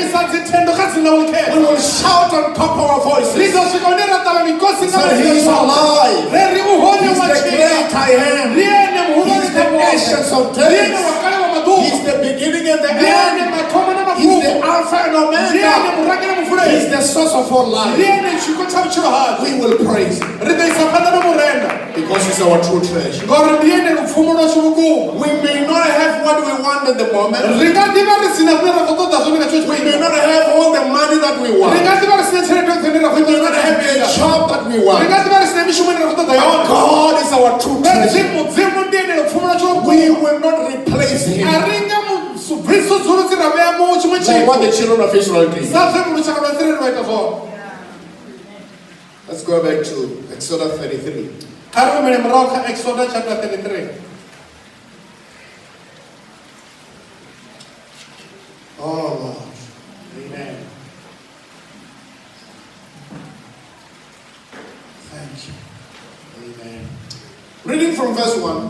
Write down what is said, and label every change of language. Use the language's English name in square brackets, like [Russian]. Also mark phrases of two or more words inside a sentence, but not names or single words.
[English] We will shout on top of our voices that He is alive. He is the great I am. He is the ancient of days. He is the Alpha and [Venda] ndiye ane [English] Omega. [Venda] murangire [English] He is [Venda] mufuleni, [English] the source of all life. [Venda] ndiye ane chiko cha butshilo hacho. [English] We will praise him [Venda] Ri ḓo isa phanḓa na murenda [English] because he's our true treasure. [Venda] ngori ndiye ane lupfumo lwashu vhukuma. [English] We may not have what we want at the moment. [Venda] Ri nga ḓi vha ri sina zwine ra khou ṱoḓa zwone nga tshetsho [English] We may [Venda] tshifhinga. [English] not have all the money that we [Venda] Ri [English] want. [Venda] nga ḓi vha ri sina tshelede yoṱhe ine ra khou [English] We may [Venda] ṱoḓa [English] not have a [Venda] nga [English] job that we [Venda] ri [English] want. [Venda] nga ḓi vha ri sina mishumo ine ra khou ṱoḓa [English] But [Venda] yone. [English] God is our true [Venda] Fhedzi [English] treasure. [Venda] mudzimu ndiye ane lupfumo lwashu [English] We [Venda] vhukuma. [English] will not replace him [Venda] A ri nga musubvisi ra vhea mu tshiṅwe [English] like what the [Venda] tshithu [English] children of Israel did. [Venda] sa zwe lushaka lwa Israeli vha ita zwone. [English] Let's go back to Exodus 33. [Venda] Kha ri humele murahu kha Exodus chapter 33. [English] Oh Lord. Amen. Thank you. Amen. Reading from verse 1.